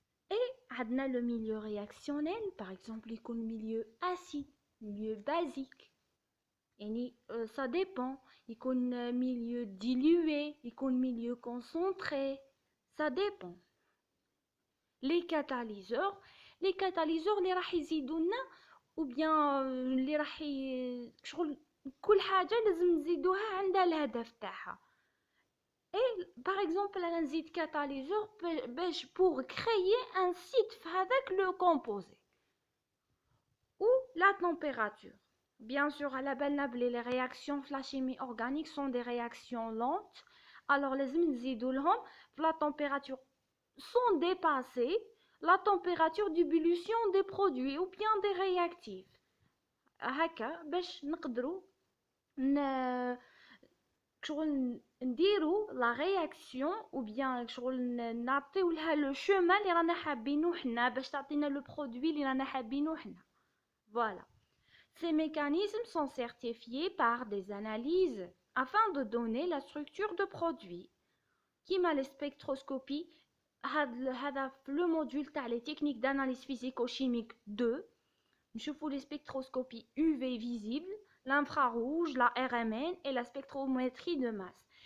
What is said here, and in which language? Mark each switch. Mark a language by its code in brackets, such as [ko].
[fr] Et عندنا le milieu réactionnel, par exemple, يكون milieu acide, milieu basique. Et ça dépend. يكون milieu dilué, يكون milieu concentré. Ça dépend. [ar] Les catalyseurs اللي راح يزيدونا [fr] ou bien [ar] اللي راح شغل كل حاجه لازم نزيدوها عندها الهدف تاعها. [fr] Et par exemple [ar] انا نزيد [fr] catalyseur باش pour créer un site [ar] في هذاك [fr] le composé. Ou la température. Bien sûr [ar] على بالنا بلي [fr] les réactions في la chimie organique sont des réactions lentes. Alors [ar] لازم نزيدو لهم في [fr] la température sans dépasser la température d'ébullition des produits ou bien des réactifs. [ar] هكا باش نقدروا شغل نديروا لا رياكسيون [fr] ou bien [ar] شغل نعطيو لها لو chemin اللي رانا حابينو حنا باش تعطينا لو برودوي اللي رانا حابينو حنا. [fr] Voilà. Ces mécanismes sont certifiés par des analyses afin de donner la structure de produit. كيما la spectroscopie, هذا le module تاع les techniques d'analyse physico-chimique 2. نشوفوا les spectroscopies UV visibles, l'infrarouge, la RMN et la spectrométrie de masse.